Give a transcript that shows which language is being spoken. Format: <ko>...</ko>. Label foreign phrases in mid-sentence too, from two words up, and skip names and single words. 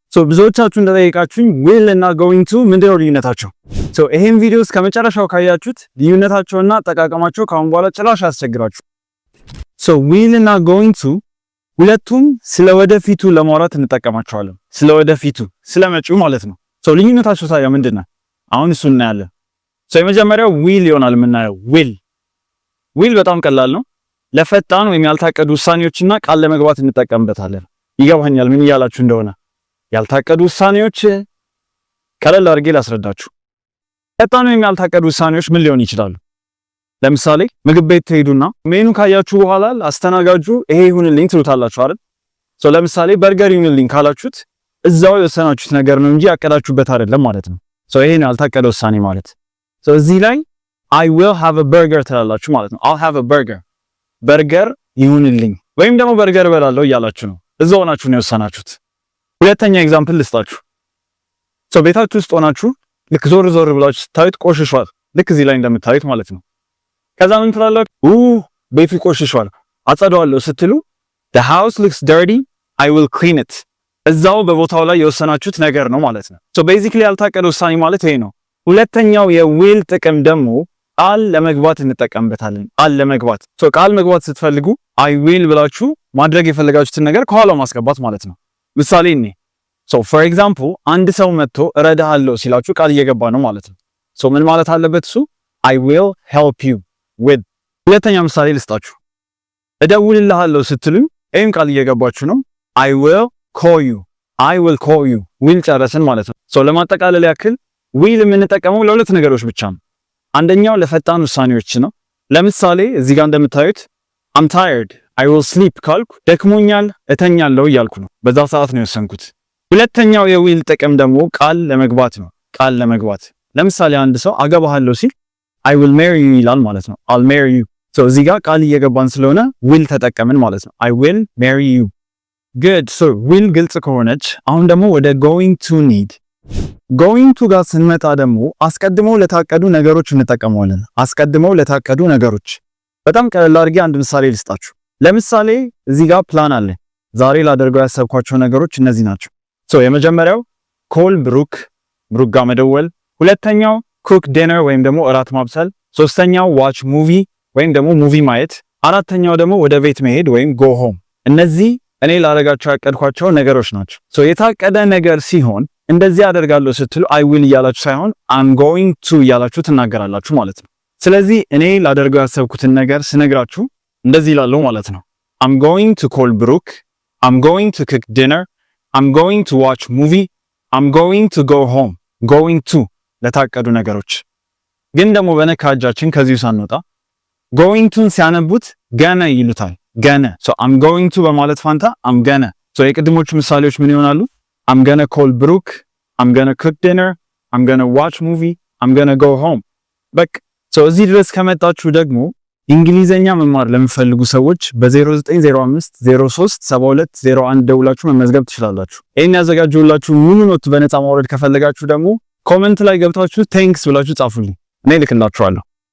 <am>ብዙዎቻችሁ እንደጠየቃችሁኝ will እና</am> <en>going to</en> <am>ምንድነው ልዩነታቸው? ይሄን ቪዲዮ እስከ መጨረሻው ካያችሁት ልዩነታቸውና አጠቃቀማቸው ካሁን በኋላ ጭራሽ አያስቸግራችሁ። will እና</am> <en>going to</en> <am>ሁለቱም ስለ ወደፊቱ ለማውራት እንጠቀማቸዋለን። ስለ ወደፊቱ ስለመጪው ማለት ነው። ልዩነታቸው ታዲያ ምንድነው? አሁን እሱ እናያለን። የመጀመሪያው will ይሆናል የምናየው will በጣም ቀላል ነው። ለፈጣን ወይም ያልታቀዱ ውሳኔዎችና ቃል ለመግባት እንጠቀምበታለን። ይገባኛል ምን እያላችሁ እንደሆነ። ያልታቀዱ ውሳኔዎች ቀለል አድርጌ ላስረዳችሁ። ፈጣን ወይም ያልታቀዱ ውሳኔዎች ምን ሊሆን ይችላሉ? ለምሳሌ ምግብ ቤት ትሄዱና ሜኑ ካያችሁ በኋላ አስተናጋጁ ይሄ ይሁንልኝ ትሉታላችሁ አይደል? ለምሳሌ በርገር ይሁንልኝ ካላችሁት እዛው የወሰናችሁት ነገር ነው እንጂ ያቀዳችሁበት አይደለም ማለት ነው። ይሄ ነው ያልታቀደ ውሳኔ ማለት። እዚህ ላይ</am> <en>I will have a burger</en> <am>ትላላችሁ ማለት ነው።</am> <en>I'll have a burger</en> <am>በርገር ይሁንልኝ ወይም ደግሞ በርገር እበላለሁ እያላችሁ ነው። እዛው ሆናችሁ ነው የወሰናችሁት። ሁለተኛ ኤግዛምፕል ልስጣችሁ። ቤታችሁ ውስጥ ሆናችሁ ልክ ዞር ብላችሁ ስታዩት ቆሽሿል። ልክ እዚህ ላይ እንደምታዩት ማለት ነው። ከዛ ምን ትላላችሁ? ቤቱ ቆሽሿል አጸዳዋለሁ ስትሉ</am> <en>the house looks dirty I will clean it</en> <am>እዛው በቦታው ላይ የወሰናችሁት ነገር ነው ማለት ነው። basically ያልታቀደ ውሳኔ ማለት ይሄ ነው። ሁለተኛው የዊል ጥቅም ደግሞ ቃል ለመግባት እንጠቀምበታለን። ቃል ለመግባት ቃል መግባት ስትፈልጉ</am> <en>I will</en> <am>ብላችሁ ማድረግ የፈለጋችሁትን ነገር ከኋላው ማስገባት ማለት ነው። ምሳሌ እኔ</am> <en>for example</en> <am>አንድ ሰው መጥቶ እረዳሃለሁ ሲላችሁ ቃል እየገባ ነው ማለት ነው። ምን ማለት አለበት እሱ?</am> <en>I will help you with።</en> <am>ሁለተኛ ምሳሌ ልስጣችሁ። እደውልልሃለሁ ስትሉኝ ይሄን ቃል እየገባችሁ ነው።</am> <en>I will call you will</en> <am>ጨረስን ማለት ነው። ለማጠቃለል ያክል will የምንጠቀመው ለሁለት ነገሮች ብቻ ነው። አንደኛው ለፈጣን ውሳኔዎች ነው። ለምሳሌ እዚህ ጋር እንደምታዩት</am> <en>I'm tired I will sleep</en> <am>ካልኩ ደክሞኛል እተኛለሁ እያልኩ ነው። በዛ ሰዓት ነው የወሰንኩት። ሁለተኛው የዊል ጥቅም ደግሞ ቃል ለመግባት ነው። ቃል ለመግባት ለምሳሌ አንድ ሰው አገባሃለሁ ሲል</am> <en>I will marry you</en> <am>ይላል ማለት ነው።</am> <en>I'll marry you</en> <am>እዚህ ጋር ቃል እየገባን ስለሆነ will ተጠቀምን ማለት ነው።</am> <en>I will marry you good will</en> <am>ግልጽ ከሆነች አሁን ደግሞ ወደ</am> <en>going to need going to</en> <am>ጋር ስንመጣ ደግሞ አስቀድመው ለታቀዱ ነገሮች እንጠቀመዋለን። አስቀድመው ለታቀዱ ነገሮች በጣም ቀለል አድርጌ አንድ ምሳሌ ልስጣችሁ። ለምሳሌ እዚህ ጋር ፕላን አለ። ዛሬ ላደርገው ያሰብኳቸው ነገሮች እነዚህ ናቸው። የመጀመሪያው ኮል ብሩክ ጋር መደወል፣ ሁለተኛው ኩክ ዲነር ወይም ደግሞ እራት ማብሰል፣ ሶስተኛው</am> <en>watch movie</en> <am>ወይም ደግሞ ሙቪ ማየት፣ አራተኛው ደግሞ ወደ ቤት መሄድ ወይም</am> <en>go home።</en> <am>እነዚህ እኔ ላደርጋቸው ያቀድኳቸው ነገሮች ናቸው። የታቀደ ነገር ሲሆን እንደዚህ አደርጋለሁ ስትሉ</am> <en>I will</en> <am>እያላችሁ ሳይሆን</am> <en>I'm going to</en> <am>እያላችሁ ትናገራላችሁ ማለት ነው። ስለዚህ እኔ ላደርገው ያሰብኩትን ነገር ስነግራችሁ እንደዚህ ይላል ማለት ነው።</am> <en>I'm going to call ብሩክ I'm going to cook dinner I'm going to watch movie I'm going to go home going to</en> <am>ለታቀዱ ነገሮች ግን ደግሞ በነካ እጃችን ከዚሁ ሳንወጣ</am> <en>going to</en> <am>ሲያነቡት ገነ ይሉታል። ገነ</am> <en>I'm going to</en> <am>በማለት ፋንታ</am> <en>I'm gonna</en> <am>የቅድሞቹ ምሳሌዎች ምን ይሆናሉ?</am> <en>I'm gonna call ብሩክ I'm gonna cook dinner I'm gonna watch movie I'm gonna go home</en> <am>በቃ እዚህ ድረስ ከመጣችሁ ደግሞ እንግሊዘኛ መማር ለምትፈልጉ ሰዎች በ0905 03 72 01 ደውላችሁ መመዝገብ ትችላላችሁ። ይሄን ያዘጋጁላችሁ ሙሉ ኖት በነፃ ማውረድ ከፈለጋችሁ ደግሞ ኮሜንት ላይ ገብታችሁ ቴንክስ ብላችሁ ጻፉልኝ። እኔ ልክላችኋለሁ።</am>